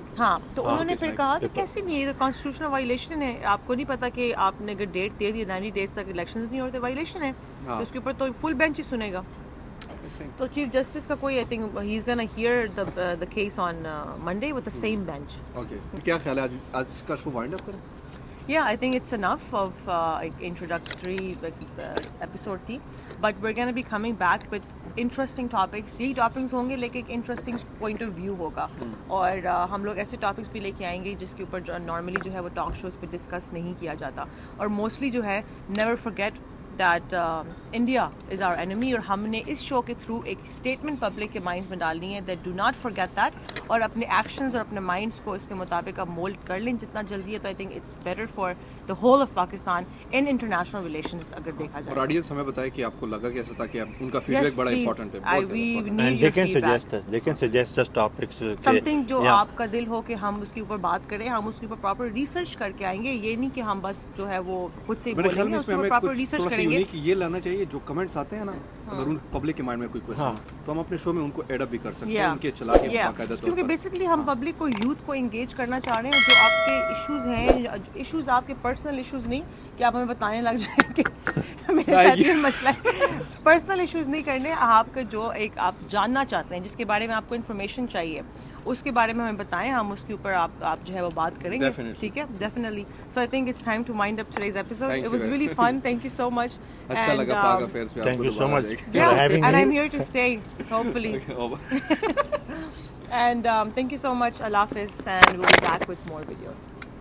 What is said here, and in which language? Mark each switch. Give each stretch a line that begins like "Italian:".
Urdu: ہاں تو انہوں نے پھر کہا کہ کیسے نہیں, یہ تو کانسٹیٹیوشنل وائلیشن ہے. آپ کو نہیں پتا کہ آپ نے اگر ڈیٹ دے دی 90 days تک الیکشنز نہیں ہوتے, وائلیشن ہے. تو اس کے اوپر تو فل بینچ ہی سنے گا. تو چیف جسٹس کا کوئی
English: I think he is gonna hear the case on Monday with the same bench.
Urdu: Okay کیا خیال ہے آج کا شو وائنڈ اپ کریں؟
English: Yeah, I think it's enough of introductory episode تھی, but we're going to be coming back with interesting topics.
Urdu: یہی topics ہوں گے لیکن ایک انٹرسٹنگ پوائنٹ آف ویو ہوگا, اور ہم لوگ ایسے ٹاپکس بھی لے کے آئیں گے جس کے اوپر جو نارملی جو ہے وہ ٹاک شوز پہ ڈسکس نہیں کیا جاتا. اور موسٹلی جو ہے
English: never forget that India is our enemy,
Urdu: اور ہم نے اس شو کے تھرو ایک اسٹیٹمنٹ پبلک کے مائنڈ میں ڈالنی ہے
English: that do not forget that,
Urdu: اور اپنے ایکشنز اور اپنے مائنڈس کو اس کے مطابق آپ مولڈ کر لیں جتنا جلدی ہے.
English: تو I think it's better for the whole of Pakistan in international relations
Urdu: اگر دیکھا جائے. اور آڈینس ہمیں بتائے کہ آپ کو لگا کیسا تھا, کہ ان کا فیڈ بیک بڑا امپورٹنٹ ہے.
English: And they can suggest us topics
Urdu: something جو آپ کا دل ہو کہ ہم اس کے اوپر بات کریں, ہم اس کے اوپر پراپر ریسرچ کر کے آئیں گے. یہ نہیں کہ ہم بس جو ہے وہ خود سے بولیں گے, اس کے اوپر پراپر ریسرچ کریں گے. یہ لانا چاہیے جو کمنٹس آتے ہیں نا, اگر ان پبلک کے مائنڈ میں کوئی کوسچن تو ہم اپنے شو میں ان کو ایڈ اپ بھی کر سکتے ہیں, ان کے چلا کے باقاعدہ طور پر. کیونکہ بیسکلی ہم پبلک کو, یوتھ کو انگیج کرنا چاہ رہے ہیں. جو آپ کے ایشوز ہیں, ایشوز آپ کے پرسنل ایشوز نہیں کہ آپ ہمیں بتانے لگ جائیں کہ میرے ساتھ یہ مسئلہ ہے. پرسنل ایشوز نہیں کرنے, آپ کا جو ایک آپ جاننا چاہتے ہیں, جس کے بارے میں آپ کو انفارمیشن چاہیے, اس کے بارے میں ہمیں بتائیں, ہم اس کے اوپر آپ جو ہے وہ بات کریں گے. ٹھیک ہے, definitely.
English: So I think it's time to wind up today's episode. It was really fun. Thank you so much.
Urdu: اچھا لگا پاک افیئرز میں.
English: Thank you so much. And I'm here to stay, hopefully. And thank you so much. Allah Hafiz, and we'll be back with more videos.